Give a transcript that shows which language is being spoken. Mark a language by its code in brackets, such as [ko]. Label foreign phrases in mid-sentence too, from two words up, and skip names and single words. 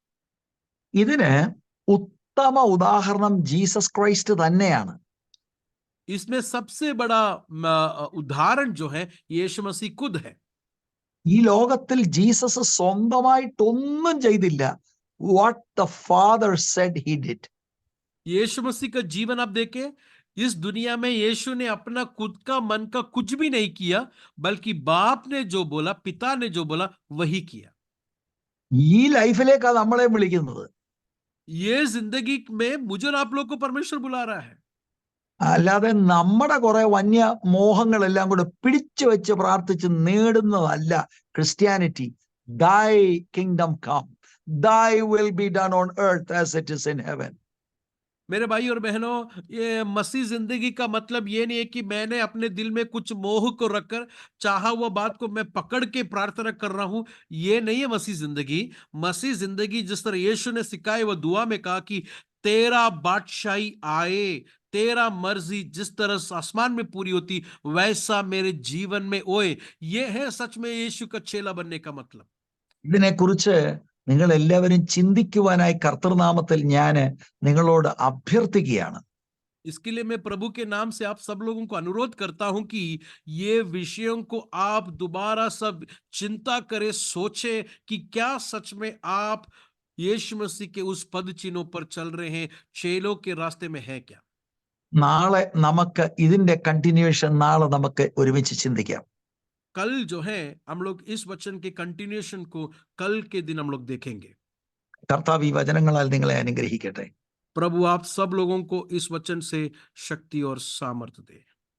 [ml] ഇതിന് ഉത്തമ ഉദാഹരണം ജീസസ് ക്രൈസ്റ്റ് തന്നെയാണ്. [hi] इसमें सबसे बड़ा उदाहरण जो है यीशु मसीह खुद है. [ml] ഈ ലോകത്തിൽ ജീസസ് സ്വന്തമായിട്ടൊന്നും ചെയ്തില്ല. [en] What the Father said he did. [hi] यीशु मसीह का जीवन आप देखें, इस दुनिया में यीशु ने अपना खुद का मन का कुछ भी नहीं किया, बल्कि बाप ने जो बोला, पिता ने जो बोला वही किया. [ml] ഈ ലൈഫിലേക്കാണ് നമ്മളെ വിളിക്കുന്നത്. [hi] ये जिंदगी में मुझे और आप लोग को परमेश्वर बुला रहा है. [ml] അല്ലാതെ നമ്മുടെ കുറെ വന്യ മോഹങ്ങളെല്ലാം കൂടെ പിടിച്ചു വെച്ച് പ്രാർത്ഥിച്ച് നേടുന്നതല്ല ക്രിസ്ത്യാനിറ്റി. [en] Thy kingdom come, thy will be done on earth as it is in heaven. [hi] मेरे भाई और बहनों, ये मसीह जिंदगी का मतलब ये नहीं है कि मैंने अपने दिल में कुछ मोह को रखकर चाहा हुआ बात को मैं पकड़ के प्रार्थना कर रहा हूं. ये नहीं है मसीह जिंदगी. मसीह जिंदगी जिस तरह यीशु ने सिखाई, वह दुआ में कहा कि तेरा बादशाही आए, तेरा मर्जी जिस तरह आसमान में पूरी होती वैसा मेरे जीवन में होए. ये है सच में यीशु का चेला बनने का मतलब. [ml] ഇതിനെക്കുറിച്ച് നിങ്ങൾ എല്ലാവരും ചിന്തിക്കുവാനായി കർത്തൃനാമത്തിൽ ഞാൻ നിങ്ങളോട് അഭ്യർത്ഥിക്കുകയാണ്. [hi] इसके लिए मैं प्रभु के नाम से आप सब लोगों को अनुरोध करता हूं कि ये विषयों को आप दोबारा सब चिंता करें, सोचें कि क्या सच में आप यीशु मसीह के उस पद चिन्हों पर चल रहे हैं, चेलों के रास्ते में है क्या. [ml] നാളെ നമുക്ക് ഇതിന്റെ കണ്ടിന്യൂവേഷൻ നാളെ നമുക്ക് ഒരുമിച്ച് ചിന്തിക്കാം. [hi] कल जो है हम लोग इस वचन के कंटिन्यूएशन को कल के दिन हम लोग देखेंगे. [ml] കർത്താവ് ഈ വചനങ്ങളാൽ നിങ്ങളെ അനുഗ്രഹിക്കട്ടെ. [hi] प्रभु आप सब लोगों को इस वचन से शक्ति और सामर्थ्य दे.